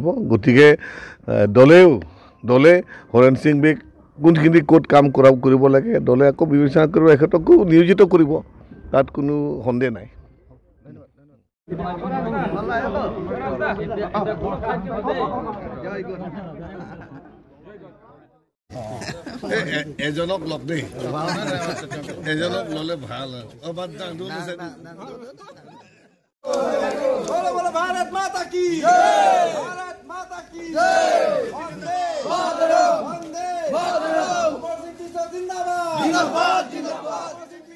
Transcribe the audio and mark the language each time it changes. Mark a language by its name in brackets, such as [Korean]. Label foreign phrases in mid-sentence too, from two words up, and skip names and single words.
[Assamese] গতিকে দলে হৰেণ সিং বেক কোনখিনি ক'ত কাম কৰিব লাগে দলে আকৌ বিবেচনা কৰিব, এখেতকো নিয়োজিত কৰিব, তাত কোনো সন্দেহ নাই। এজনক লগ দেই, এজনক ল'লে ভাল। [Hindi] भारत माता की जय, भारत माता की जय, वंदे मातरम, वंदे मातरम, जिंदाबाद जिंदाबाद जिंदाबाद।